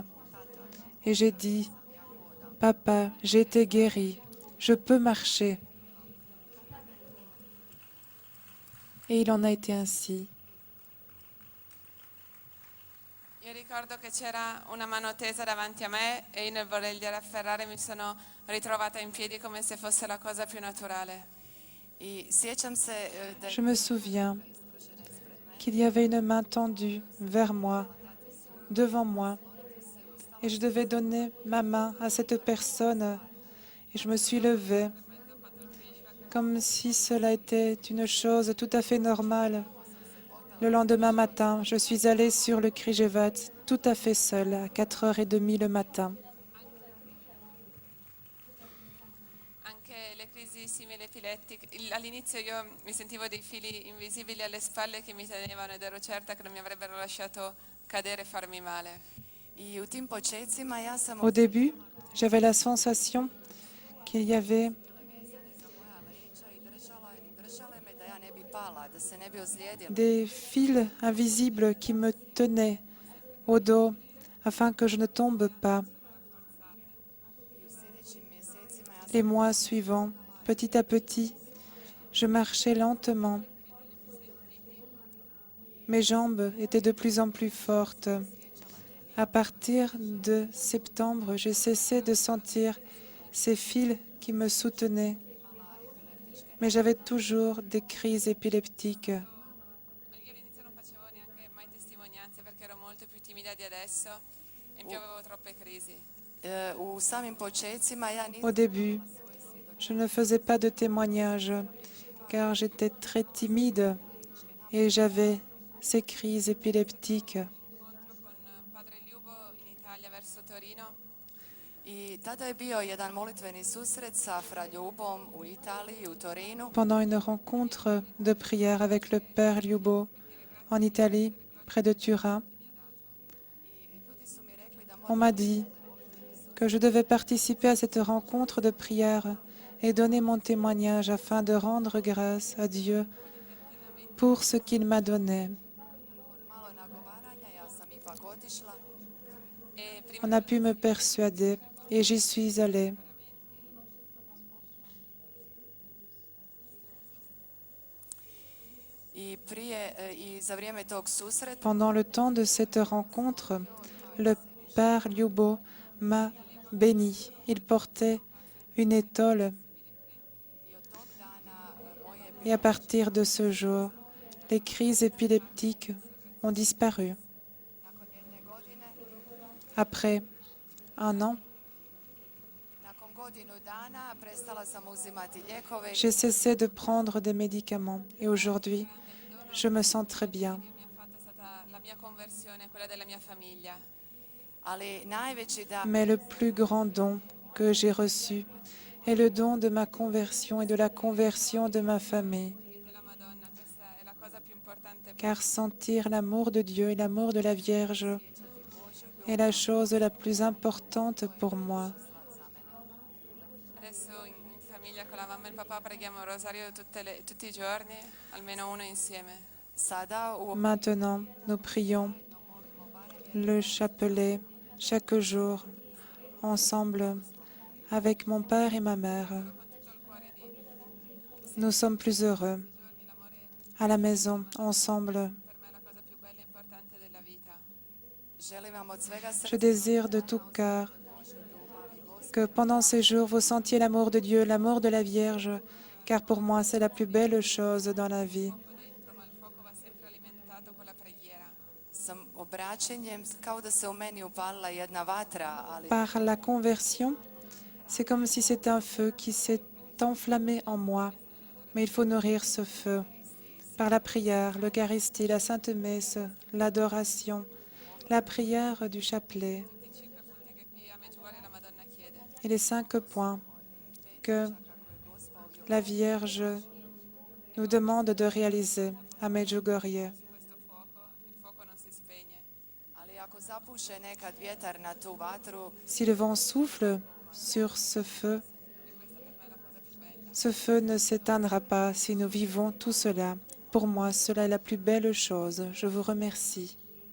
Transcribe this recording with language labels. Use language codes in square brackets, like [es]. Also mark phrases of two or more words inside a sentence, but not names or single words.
[fr] Et j'ai dit, « Papa, j'ai été guérie, je peux marcher. » Et il en a été ainsi. [it] Io ricordo che c'era una mano tesa davanti a me e io nel volergliela afferrare mi sono ritrovata in piedi come se fosse la cosa più naturale. [hr] i sjećam se da je [fr] Je me souviens qu'il y avait une main tendue vers moi, devant moi, et je devais donner ma main à cette personne. Et je me suis levée comme si cela était une chose tout à fait normale. Le lendemain matin, je suis allée sur le Križevac tout à fait seule, à 4h30 le matin. [it] Anche le crisi simili epilettiche, all'inizio io mi sentivo dei fili invisibili alle spalle che mi tenevano ed ero certa che non mi avrebbero lasciato cadere e farmi male. [hr] I u tim počecima ja sam [fr] Au début, j'avais la sensation qu'il y avait [hr] moja leđa i držale me da ja ne bi pala, da se ne bi ozlijedila. [fr] des fils invisibles qui me tenaient au dos afin que je ne tombe pas. [hr] I u sljedećim mjesecima ja [fr] Les mois suivants, petit à petit, je marchais lentement. Mes jambes étaient de plus en plus fortes. À partir de septembre, j'ai cessé de sentir ces fils qui me soutenaient, mais j'avais toujours des crises épileptiques. [it] Io all'inizio non facevo neanche mai testimonianze perché ero molto più timida di adesso e in più avevo troppe crisi. [hr] U samim počecima ja nisam [fr] Au début, je ne faisais pas de témoignages car j'étais très timide et j'avais ces crises épileptiques. [it] Incontro con padre Liubo in Italia verso Torino [hr] I tada je bio jedan molitveni susret sa Fra Ljubom u Italiji, u Torinu. [fr] Pendant une rencontre de prière avec le Père Liubo en Italie, près de Turin, [hr] Ljudi su mi rekli da [fr] on m'a dit que je devais participer à cette rencontre de prière et donner mon témoignage afin de rendre grâce à Dieu pour ce qu'il m'a donné. [hr] malo nagovaranja, ja sam ipak otišla. [it] E prima [fr] On a pu me persuader et j'y suis allée. [hr] I za vrijeme tog susreta [fr] Pendant le temps de cette rencontre, le Père Liubo m'a béni. Il portait une étole [hr] i od tog dana moje [fr] et à partir de ce jour, les crises épileptiques ont disparu. [hr] nakon jedne godine, [fr] Après un an, [hr] nakon godinu dana prestala sam uzimati lijekove [fr] j'ai cessé de prendre des médicaments et aujourd'hui, je me sens très bien. [it] che mi ha fatto è stata la mia conversione, quella della mia famiglia. [hr] ali najveći dar [fr] Mais le plus grand don que j'ai reçu est le don de ma conversion et de la conversion de ma famille. [it] Della Madonna, questa è la cosa più importante. [fr] Car sentir l'amour de Dieu et l'amour de la Vierge est la chose la plus importante pour moi. [it] Adesso in famiglia con la mamma e il papà preghiamo il rosario tutti i giorni, almeno uno insieme. [hr] sada u [fr] Maintenant, nous prions le chapelet chaque jour, ensemble, avec mon père et ma mère. Nous sommes plus heureux à la maison, ensemble. [it] Per me è la cosa più bella e importante della vita. [hr] želim vam od svega [fr] Je [hr] srca [fr] désire de tout cœur que pendant ces jours, vous sentiez l'amour de Dieu, l'amour de la Vierge, car pour moi, c'est la plus belle chose dans la vie. [it] Dentro, ma il fuoco va sempre alimentato con la preghiera. [hr] sam obraćenjem kao da se u meni upalila jedna vatra, ali [fr] Par la conversion, c'est comme si c'était un feu qui s'est enflammé en moi, mais il faut nourrir ce feu. Par la prière, l'Eucharistie, la Sainte Messe, l'adoration, la prière du chapelet [it] Tutti i 5 punti che qui a Medjugorje la Madonna chiede. [fr] et les 5 points que la Vierge nous demande de réaliser à Medjugorje. [it] Questo fuoco, il fuoco non si spegne. [hr] ali ako zapuše nekad vjetar na tu vatru, [fr] Si le vent souffle sur ce feu ne s'éteindra pas si nous vivons tout cela. Pour moi, cela est la plus belle chose. Je vous remercie.